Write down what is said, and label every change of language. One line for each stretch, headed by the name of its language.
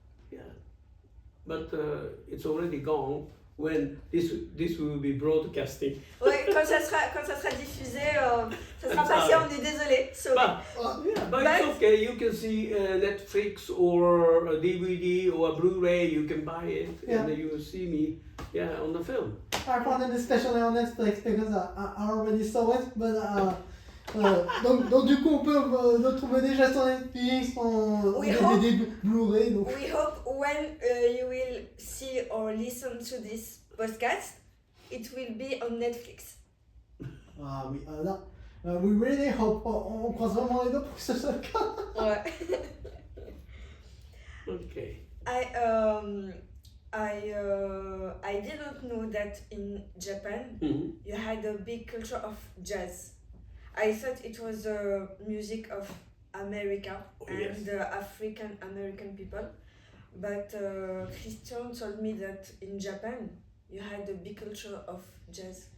English: Yeah, but it's already gone when this will be broadcasting.
French: Ouais, quand ça sera diffusé, ça sera passé, on est désolé.
English: Sorry. But it's okay. You can see Netflix or a DVD or a Blu-ray. You can buy it, and you will see me, on the film. I found it especially on Netflix because I already saw it, but
French: donc du coup on peut le trouver déjà sur Netflix, en DVD, Blu-ray. Donc.
English: We hope when you will see or listen to this podcast, it will be on Netflix.
French: Ah oui, là,
English: we really hope,
French: on croise vraiment les doigts pour que ce soit le cas. Ouais.
English: Okay. I didn't know that in Japan you had a big culture of jazz. I thought it was the music of America and African American people, but Christian told me that in Japan you had a big culture of jazz.